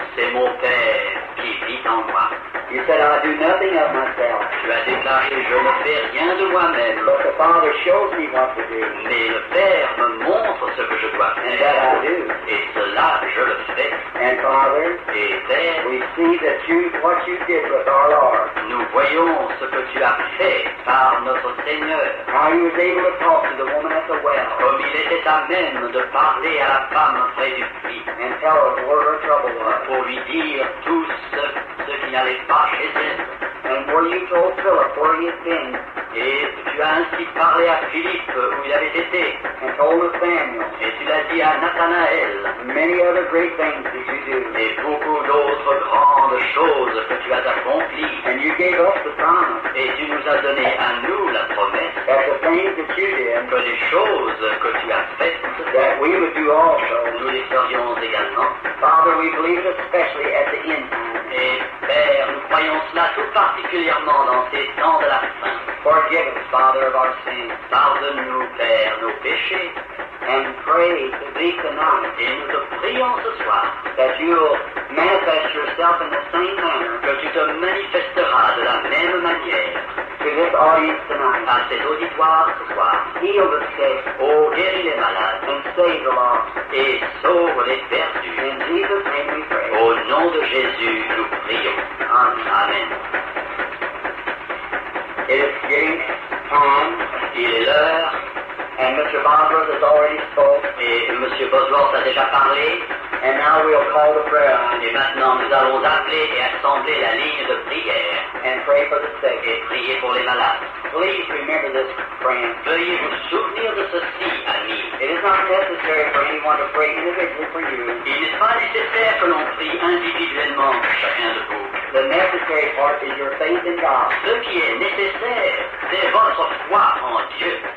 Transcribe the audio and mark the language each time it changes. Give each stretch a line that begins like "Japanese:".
French: C'est mon Père qui vit en moi.
English: You said I do nothing of myself,
French: Tu as déclaré, je ne fais rien de moi-même,
English: but the Father shows me what to do,
French: mais le Père me montre ce que je dois
English: and that
French: faire.
English: I do.
French: Et cela, je le fais.
English: And Father,
French: Et Père,
English: we see that what you did with our Lord,
French: nous voyons ce que tu as fait par notre Seigneur.
English: how you was able to talk to the woman at the well
French: Comme il était à même de parler à la femme près du puits,
English: and tell her where her trouble was.
French: pour lui dire tout ce qui n'allait pas chez elle.
English: And where you told Philip where he had been,
French: Et tu as ainsi parlé à Philippe où il avait été.
English: and told Nathaniel,
French: Et tu l'as dit à Nathanaël.
English: many other great things that you do.
French: Et beaucoup d'autres grandes choses que tu as accomplies.
English: And you gave us the promise
French: Et tu nous as donné à nous la promesse
English: that the things that you did,
French: que les choses que tu as faites,
English: that we would do also.
French: nous les ferions également.
English: Father, we believe especially at the end time.
French: Et Père, nous croyons cela tout particulièrement dans ces temps de la fin.
English: Forgive us, Father, of our sins,
French: Pardonne-nous, Père, nos péchés.
English: and pray to thee tonight
French: Et nous te prions ce soir
English: that you'll manifest yourself in the same manner
French: que tu te manifesteras de la même manière
English: to this audience tonight.
French: À cet auditoire ce soir.
English: Heal the sick. Oh,
French: guéris les malades.
English: And save the lost.
French: Et sauve les perdus.
English: In Jesus' name we pray.
French: Au nom de Jésus, nous prions.
English: Amen. It is getting time.
French: Il est l'heure.
English: And Mr.
French: Bosworth
English: has already spoke.
French: Et M. Bosworth a déjà parlé.
English: And now we'll call the prayer line.
French: Et maintenant, nous allons appeler et assembler la ligne de prière.
English: And pray for the sick.
French: Et prier pour les malades.
English: Please remember this, friends.
French: Veuillez vous souvenir de ceci, amis.
English: It is not necessary for anyone to pray individually for you.
French: Il n'est pas nécessaire que l'on prie individuellement pour chacun de vous.
English: The necessary part is your faith in God.
French: Ce qui est nécessaire, c'est votre foi en Dieu.